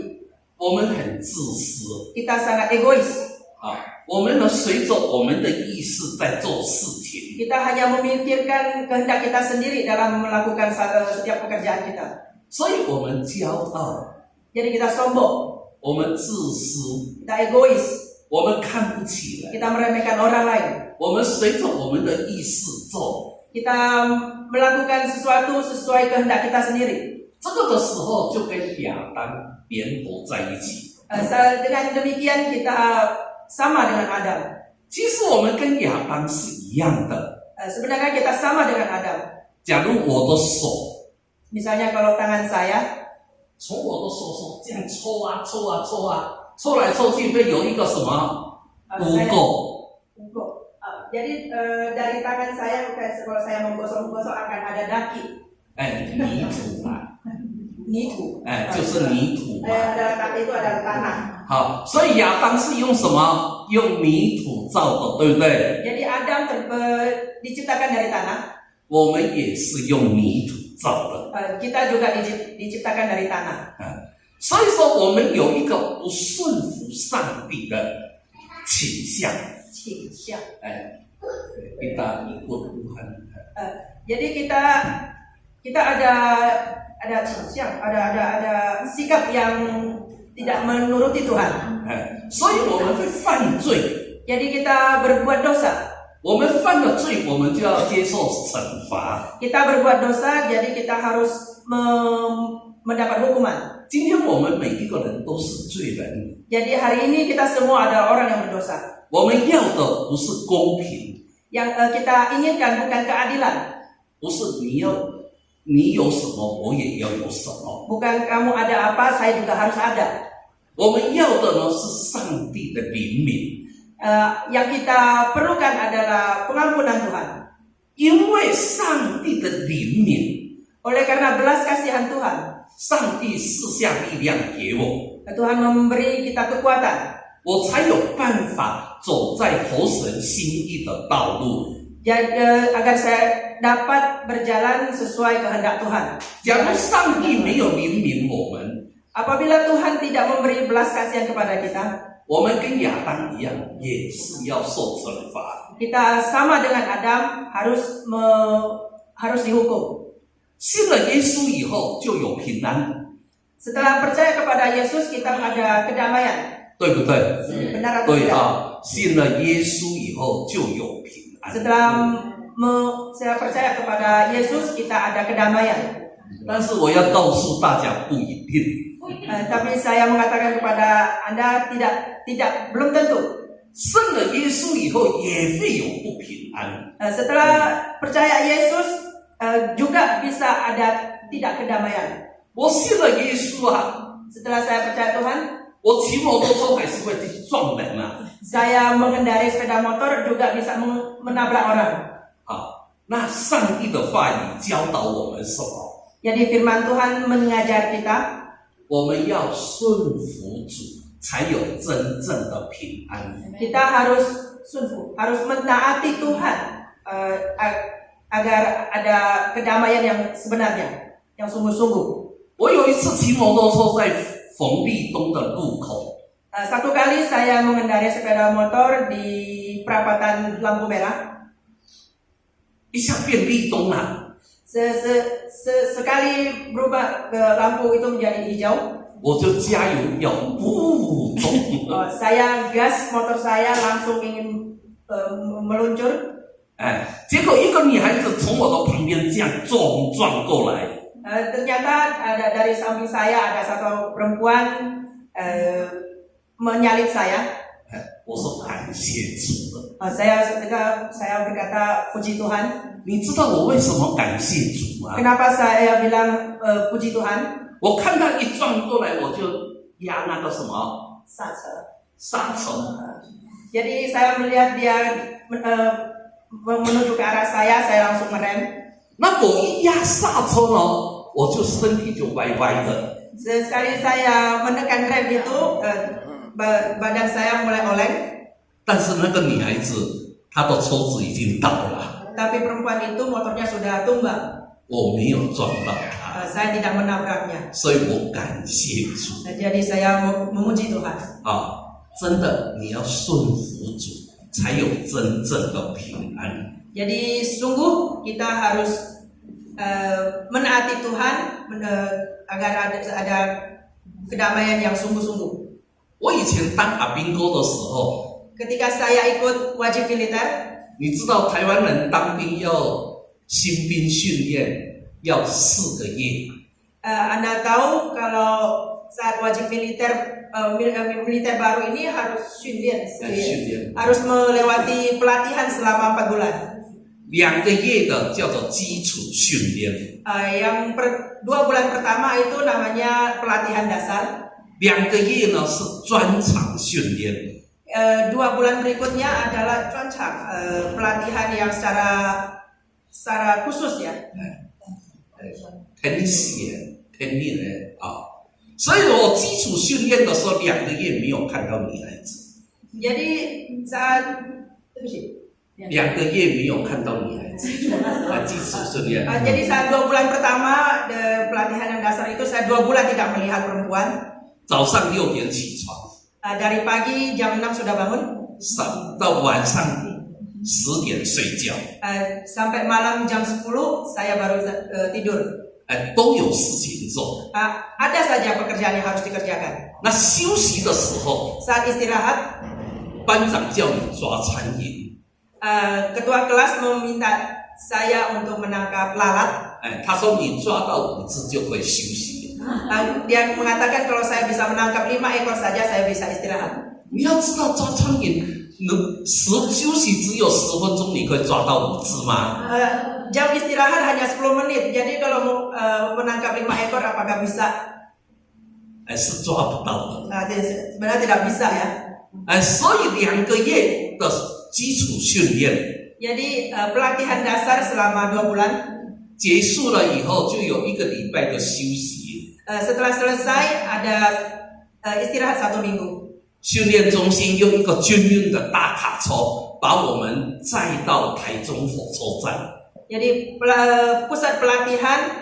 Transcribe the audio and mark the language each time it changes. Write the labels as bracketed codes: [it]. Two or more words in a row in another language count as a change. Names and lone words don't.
[zh] 我们很自私 [id] Kita sangat egois. [zh] 啊，我们呢随着我们的意识在做事情， [id] Kita hanya memikirkan kehendak kita sendiri dalam melakukan setiap pekerjaan kita. [zh] 所以我们骄傲， [id] Jadi kita sombong, [zh] 我们自私， [id] kita egois, [zh] 我们看不起人， [id] kita meremehkan orang lain. [zh] 我们随着我们的意识做， [id] Kita melakukan sesuatu sesuai kehendak kita sendiri. [zh] 这个的时候就跟亚当联合在一起。 [id] Dengan demikian kita sama dengan Adam. [zh] 其实我们跟亚当是一样的。 [id] Sebenarnya kita sama dengan Adam. [zh] 假如我的手 [id] Misalnya kalau tangan saya [zh] 从我的手这样抽啊抽啊抽啊，抽来抽去会有一个什么污垢？ [id] Jadi dari tangan saya kalau saya menggosok-gosok akan ada daki. [zh] 泥土啊，泥土，就是泥土嘛。 [id] itu adalah tanah. [zh] 好，所以亚当是用什么？用泥土造的，对不对？ [id] Jadi Adam diciptakan dari tanah. [zh] 我们也是用泥土造的。 [id] Kita juga diciptakan dari tanah. [zh] 所以说，我们有一个不顺服上帝的倾向。倾向。 [id] kita ikut Tuhan. Jadi kita ada 倾向, ada sikap yang tidak menuruti Tuhan. [zh] 所以我们会犯罪。 [id] Jadi kita berbuat dosa. [zh] 我们犯了罪，我们就要接受惩罚。 [id] Kita berbuat dosa, jadi kita harus mendapat hukuman. [zh] 今天我们每一个人都是罪人。 [id] Jadi hari ini kita semua adalah orang yang berdosa. [zh] 我们要的不是公平， [id] Yang kita inginkan bukan keadilan. [zh] 不是你有什么我也要有什么。 [id] Bukan kamu ada apa, saya juga harus ada. [zh] 我们要的呢是上帝的怜悯。 [id] Yang kita perlukan adalah pengampunan Tuhan. [zh] 因为上帝的怜悯， [id] Oleh karena belas kasihan Tuhan, [zh] 上帝赐下力量给我， [id] Tuhan memberi kita kekuatan. [zh] 我才有办法走在合神心意的道路。 [id] Jadi, agar saya dapat berjalan sesuai kehendak Tuhan. [zh] 假如上帝没有怜悯我们， [id] Apabila Tuhan tidak memberi belas kasihan kepada kita, [zh] 我们跟亚当一样，也是要受惩罚。 [id] kita sama dengan Adam harus dihukum. [zh] 信了耶稣以后就有平安， [id] Setelah percaya kepada Yesus, kita ada kedamaian. [zh] 对不对？ [id] Benar atau [zh] 对 [id] tidak? [zh] 啊，信了耶稣以后就有平安。 [id] Setelah saya percaya kepada Yesus, kita ada kedamaian. [zh] 但是我要告诉大家，不一定。 [id] Tapi saya mengatakan kepada Anda belum tentu. [zh] 信了耶稣以后也会有不平安。 [id] Setelah percaya Yesus, juga bisa ada tidak kedamaian. [zh] 我信了耶稣啊， [id] Setelah saya percaya Tuhan, [zh] 我骑摩托车还是会去撞人啊。 [id] saya mengendarai sepeda motor juga bisa menabrak orang. [zh] 好，那上帝的话语教导我们什么？ [id] Jadi firman Tuhan mengajar kita, [zh] 我们要顺服主，才有真正的平安。 [id] kita harus sunfu, harus menaati Tuhan agar ada kedamaian yang sebenarnya, yang sungguh-sungguh. [zh] 我有一次骑摩托车在冯立东的路口， [id] Satu kali saya mengendarai sepeda motor di perapatan lampu merah. [zh] 一下变立东了， [id] Sekali berubah ke lampu itu menjadi hijau, [zh] 我就加油要不走。 [id] saya gas motor saya langsung ingin meluncur. [zh] 结果一个女孩子从我的旁边这样撞过来， [id] Ternyata ada dari samping saya ada satu perempuan menyalip saya. [zh] 我说感谢主了。 [id] Saya berkata puji Tuhan. [zh] 你知道我为什么感谢主吗？ [id] Kenapa saya bilang puji Tuhan? [zh] 我看他一撞过来，我就压那个什么刹车。 [id] Jadi saya melihat dia menuju ke arah saya langsung merem. [zh] 那我一压刹车呢，我就身体就歪歪的。 [id] Sekali saya menekan rem itu, badan saya mulai oleng. [zh] 但是那个女孩子，她的车子已经倒了， [id] Tapi perempuan itu motornya sudah tumbang. [zh] 我没有撞到她， [id] Saya tidak menabraknya. [zh] 所以我感谢主 [id] Jadi saya memuji Tuhan. [zh] 啊！真的，你要顺服主，才有真正的平安。 [id] Jadi sungguh kita harus menaati Tuhan agar ada kedamaian yang sungguh-sungguh. [zh] 我以前当阿兵哥的时候， [id] Ketika saya ikut wajib militer, [zh] 你知道台湾人当兵要新兵训练要4个月， [id] Anda tahu kalau saat wajib militer militer baru ini harus syundian, harus melewati pelatihan selama 4 bulan. [zh] 2 个月的叫做基础训练， [id] Yang 2 bulan pertama itu namanya pelatihan dasar. [zh] 2 个月呢是专场训练。 [id] 2 bulan berikutnya adalah trancang, pelatihan yang secara khusus ya. [zh] 很险，很厉害啊！所以我基础训练的时候，2个月没有看到女孩子， [id] Jadi saat [zh] 2 个月没有看到女孩子，基础训练。 [id] jadi saat 2 bulan pertama pelatihan yang dasar itu saya 2 bulan tidak melihat perempuan. [zh] 早上6点起床， [id] Dari pagi jam 6 sudah bangun, [zh] 到晚上10点睡觉， [id] sampai malam jam 10 saya baru tidur. [zh] 都有事情做。 [id] Ada saja pekerjaan yang harus dikerjakan. [zh] 那休息的时候， [id] Saat istirahat, [zh] 班长叫你抓苍蝇， [id] ketua kelas meminta saya untuk menangkap lalat. [zh] 他说你抓到5只就可以休息。 [id] Dia mengatakan kalau saya bisa menangkap 5 ekor saja saya bisa istirahat. [zh] 你要知道抓苍蝇，休息只有10分钟，你可以抓到5只吗？ [id] Jam istirahat hanya 10 menit. Jadi kalau mau menangkap 5 ekor apakah bisa? [zh] 是抓不到的。 [id] Sebenarnya tidak bisa ya. [zh] 所以2个月的基础训练 [id] Jadi pelatihan dasar selama 2 bulan. [zh] 结束了以后，就有1个礼拜的休息。 [id] Setelah selesai ada istirahat 1 minggu. [zh] 训练中心用一个军用的大卡车把我们载到台中火车站。 [id] Jadi pusat pelatihan